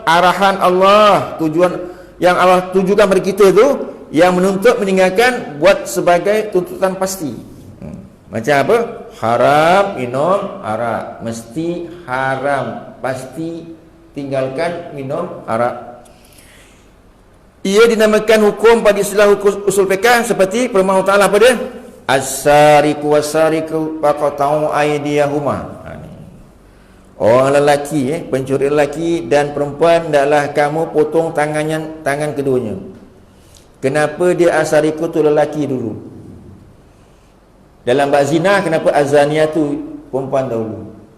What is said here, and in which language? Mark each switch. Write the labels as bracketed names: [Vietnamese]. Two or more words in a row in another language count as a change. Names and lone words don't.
[Malay] Arahan Allah, tujuan yang Allah tujukan pada kita tu, yang menuntut meninggalkan buat sebagai tuntutan pasti. Macam apa? Haram minum arak, mesti haram, pasti tinggalkan minum arak. Ia dinamakan hukum pada istilah usul fiqh seperti firman Allah Ta'ala pada [Arabic] السارق والسارق فاقطعوا أيديهما. [Malay] Orang lelaki, pencuri lelaki dan perempuan, hendaklah kamu potong tangan keduanya. Kenapa dia asariku tu lelaki dulu? Dalam bab zina, kenapa azaniyah tu perempuan dahulu?